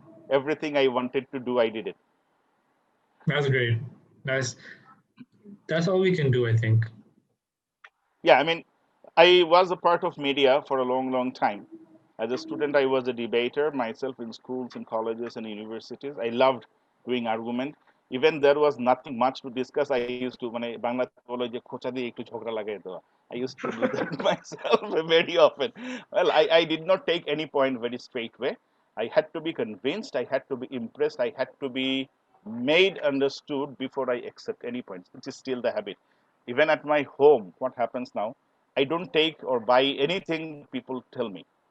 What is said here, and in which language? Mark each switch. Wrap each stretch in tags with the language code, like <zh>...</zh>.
<en>Everything I wanted to do, I did it. That's great. That's that's all we can do, I think. Yeah, I mean, I was a part of media for a long, long time. As a student, I was a debater myself in schools, in colleges, and universities. I loved doing argument. Even there was nothing much to discuss, I used to,</en> <bn>মানে বাংলাতে বলে যে খোঁচা দিয়ে একটু ঝগড়া লাগাই দেওয়া.</bn> <en>I used to do that myself very often. Well, I did not take any point very straight way. I had to be convinced, I had to be impressed, I had to be made understood before I accept any points, which is still the habit. Even at my home, what happens now, I don't take or buy anything that people tell me.</en>